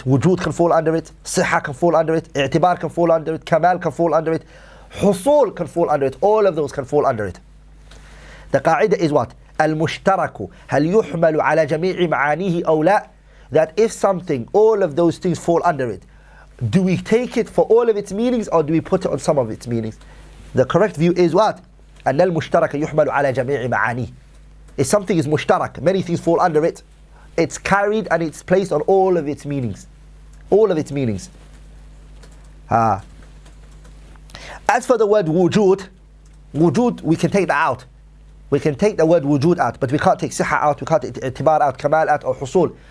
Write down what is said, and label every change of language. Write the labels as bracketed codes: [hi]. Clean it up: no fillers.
[en] Wujud can fall under it, صحة can fall under it, اعتبار can fall under it, kamal can fall under it, حصول can fall under it. All of those can fall under it. The qa'idah is what? [ar] المشترك هل يحمل على جميع معانيه أو لا? [en] That if something, all of those things fall under it, do we take it for all of its meanings, or do we put it on some of its meanings? The correct view is what? [ar] أن المشترك يحمل على جميع معانيه. [en] If something is mushtarak, many things fall under it, it's carried and it's placed on all of its meanings. All of its meanings. As for the word wujud, we can take that out. We can take the word wujud out, but we can't take siha out, we can't take i'tibar out, kamal out, or husul.